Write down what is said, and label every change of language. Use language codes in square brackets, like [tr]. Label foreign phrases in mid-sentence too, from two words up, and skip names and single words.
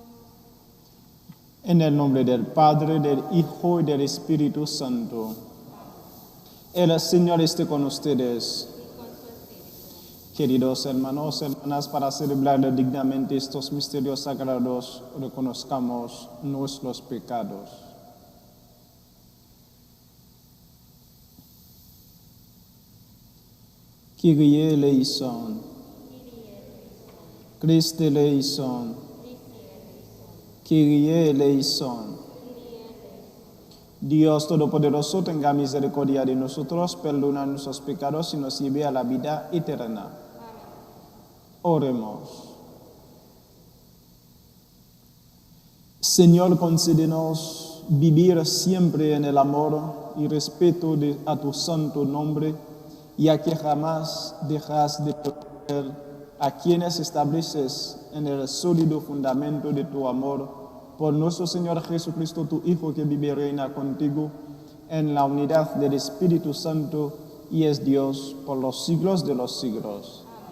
[es] En el nombre del Padre, del Hijo y del Espíritu Santo. El Señor esté con ustedes. Queridos hermanos, hermanas, para celebrar dignamente estos misterios sagrados, reconozcamos nuestros pecados. [el] Kyrie eleison. Christe eleison. Kyrie eleison. [es] Dios Todopoderoso, tenga misericordia de nosotros, perdona nuestros pecados y nos lleve a la vida eterna. Oremos. Señor, concédenos vivir siempre en el amor y respeto a tu santo nombre, ya que jamás dejas de proteger a quienes estableces en el sólido fundamento de tu amor, por nuestro Señor Jesucristo, tu Hijo, que vive y reina contigo en la unidad del Espíritu Santo y es Dios por los siglos de los siglos.